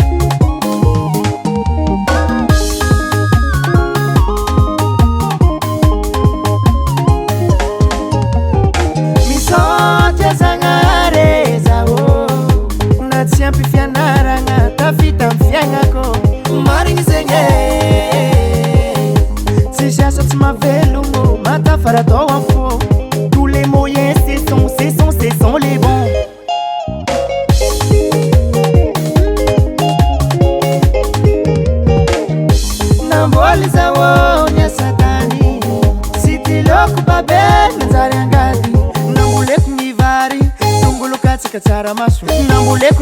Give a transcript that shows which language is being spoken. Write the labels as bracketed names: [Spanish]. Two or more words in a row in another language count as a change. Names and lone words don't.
[Malagasy] Misaotra Zagnahary zao Na tsy ampy fianaragna tafita amy fiaignako Marigny zegny Tsy asa tsy mahavelogno matafara tao am fo [French] Tous les moyens ce sont les bons [Malagasy] Namboly zao nya satani Sitiloko babel nanjary angady Namboleko ny vary Tongolo katsaka tsaramaso Namboleko